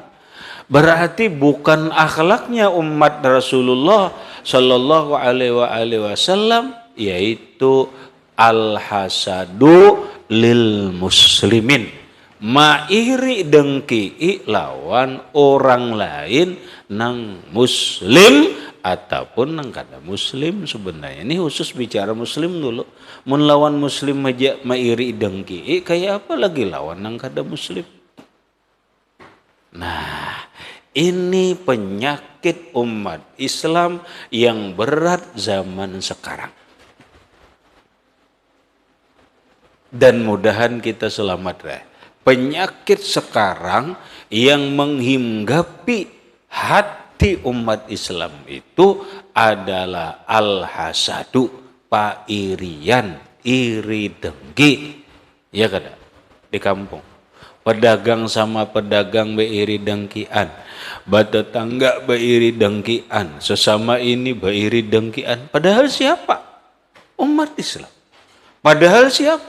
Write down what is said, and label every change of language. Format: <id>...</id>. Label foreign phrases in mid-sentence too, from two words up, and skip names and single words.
<id>Berarti bukan akhlaknya umat Rasulullah</id> <ar>صلى الله عليه وسلم,</ar> <id>yaitu</id> <ar>الحسد للمسلمين,</ar> <bjn>mairi dengki lawan orang lain nang muslim ataupun nang kada muslim. Sebenarnya ini khusus bicara muslim dulu. Mun lawan muslim aja mairi dengki, kayak apa lagi lawan nang kada muslim.</bjn> <id>Nah, ini penyakit umat Islam yang berat zaman sekarang. Dan mudahan kita selamat deh. Penyakit sekarang yang menghinggapi hati umat Islam itu adalah al-hasadu, pairian, iri dengki. Ya kada? Di kampung.</id> <bjn>Pedagang sama pedagang beiri dengkian. Bertetangga beiri dengkian. Sesama ini beiri dengkian.</bjn> <id>Padahal siapa? Umat Islam. Padahal siapa?</id>